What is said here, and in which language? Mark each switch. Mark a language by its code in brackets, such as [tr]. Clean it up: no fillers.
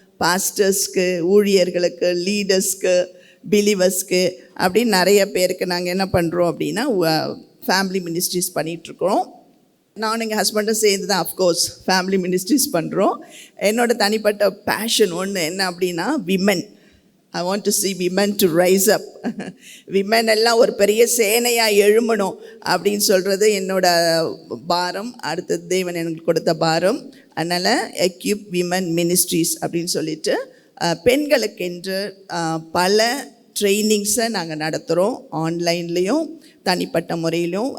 [ta] பாஸ்டர்ஸ்க்கு, ஊழியர்களுக்கு, லீடர்ஸ்க்கு, பிலீவர்ஸ்க்கு, அப்படின்னு நிறைய பேருக்கு நாங்கள் என்ன பண்ணுறோம் அப்படின்னா ஃபேமிலி மினிஸ்ட்ரிஸ் பண்ணிகிட்ருக்குறோம். நானும் எங்கள் ஹஸ்பண்டும் சேர்ந்து தான் அஃப்கோர்ஸ் ஃபேமிலி மினிஸ்ட்ரிஸ் பண்ணுறோம். என்னோடய தனிப்பட்ட பேஷன் ஒன்று என்ன அப்படின்னா women. [en] I want to see women to rise up. [ta] Women எல்லாம் ஒரு பெரிய சேனையாக எழும்பணும் அப்படின்னு சொல்கிறது என்னோட பாரம். அடுத்தது தேவன் எனக்கு கொடுத்த பாரம். அதனால் எக்யூப் விமன் மினிஸ்ட்ரிஸ் அப்படின்னு சொல்லிட்டு பெண்களுக்கென்று பல ட்ரைனிங்ஸை நாங்கள் நடத்துகிறோம், ஆன்லைன்லேயும் தனிப்பட்ட முறையிலும்.